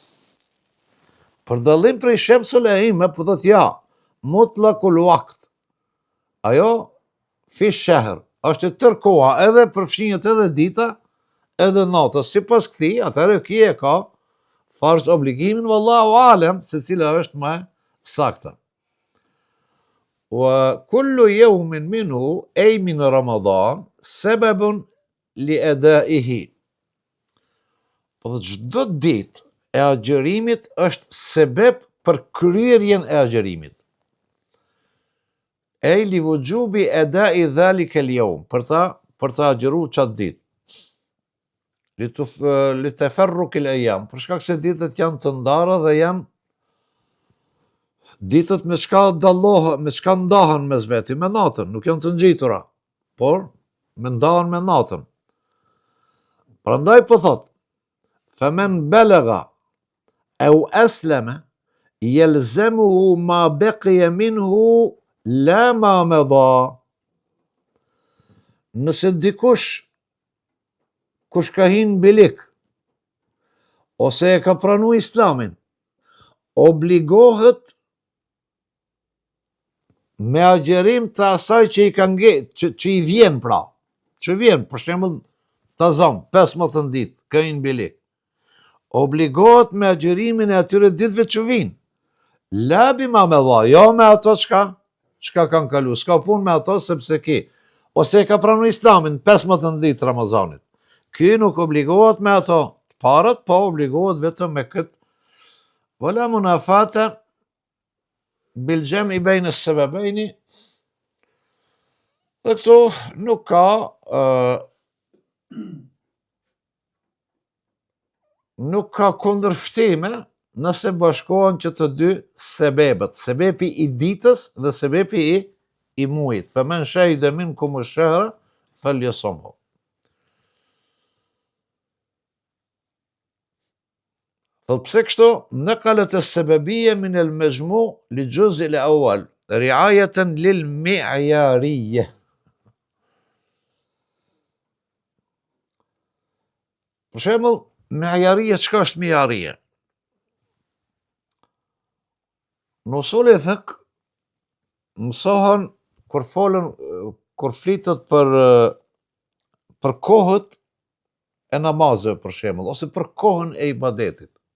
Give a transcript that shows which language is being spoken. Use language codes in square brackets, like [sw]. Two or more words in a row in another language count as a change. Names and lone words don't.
[sq] Për dallim prej Shamsul A'imma, po thot ja, [ar] مطلق الوقت. [sq] Ajo [ar] في شهر, [sq] është tër koha, edhe përfshihet edhe dita, edhe nata. Sipas këtij, atëherë ky e ka farz obligimin, [ar] والله أعلم, [sq] se cila është më saktë. [ar] وكل يوم منه أي من رمضان سبب لأدائه. [sq] Po çdo ditë e agjërimit është sebeb për kryerjen e agjërimit. [ar] أي لوجوب أداء ذلك اليوم, [sq] për ta agjëruar çat ditë. [ar] لتفرق الأيام, [sq] për shkak se ditët janë të ndara dhe janë ditët me çka ndahen mes veti, me natën, nuk janë të ngjitura, por me ndahen me natën. Prandaj po thot, [ar] فمن بلغ أو أسلم يلزمه ما بقي منه لا ما مضى. [sq] Nëse dikush kush ka hin bilik ose e ka pranuar Islamin, obligohet me agjerim të asaj që që i vjen pra, që vjen, për shembull, ta zon 15 ditë, ka hin bilik. Obligohet me agjerimin e atyre ditëve që vijnë. [ar] لا بما مضى, [sq] jo me ato çka kanë kalu, s'ka punë me ato sepse ose e ka pranuar Islamin 15 ditë Ramazanit. Ky nuk obligohet me ato të parët, po obligohet vetëm me këtë. [ar] ولا منافاة بالجمع بين السببين. [sq] Dhe këtu nuk ka kundërshtime nëse bashkohen që të dy sebebet, sebepi i ditës dhe sebepi i muajit. [ar] فمن شهد منكم الشهر فليصمه. [sq] Thot pse kështu, [ar] نقلت السببية من المجموع للجزء الأول رعاية للمعيارية. [sq] Për shembull, mi'yariyya, çka është mi'yariyya? Në usul e fiqh mësohen kur flitet për kohët e namazëve për shembull, ose për kohën e ibadetit.